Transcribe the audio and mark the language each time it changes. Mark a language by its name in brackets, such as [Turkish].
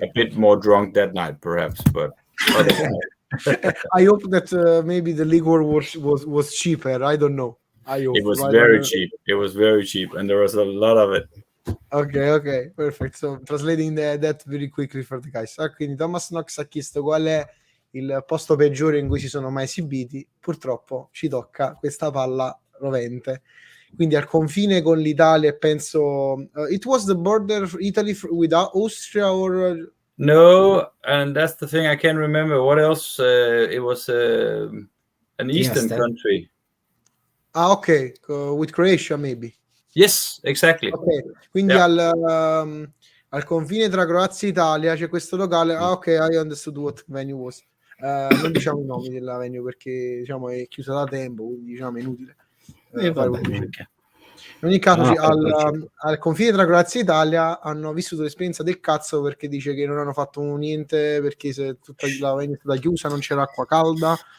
[English] A bit more drunk that night, perhaps, but I hope that maybe the liquor was cheaper. I don't know. I hope it was very cheap. It was very cheap, and there was a lot of it. Ok, perfect. So translating that very quickly for the guys. [Italian] Quindi Thomas Knox ha chiesto qual è il posto peggiore in cui si sono mai esibiti. Purtroppo ci tocca questa palla rovente. Quindi al confine con l'Italia, penso [English] it was the border Italy with Austria, or no, and that's the thing I can't remember. What else? It was an eastern country. Ok, with Croatia maybe. Yes, exactly. Okay. [Italian] Quindi al confine tra Croazia e Italia c'è questo locale. [English] Ok, I understood what venue was. [Italian] Non diciamo i nomi della venue perché diciamo è chiusa da tempo, quindi diciamo è inutile. In ogni caso al confine tra Croazia e Italia hanno vissuto l'esperienza del cazzo, perché dice che non hanno fatto niente, perché se tutta la venue è stata chiusa, non c'era acqua calda.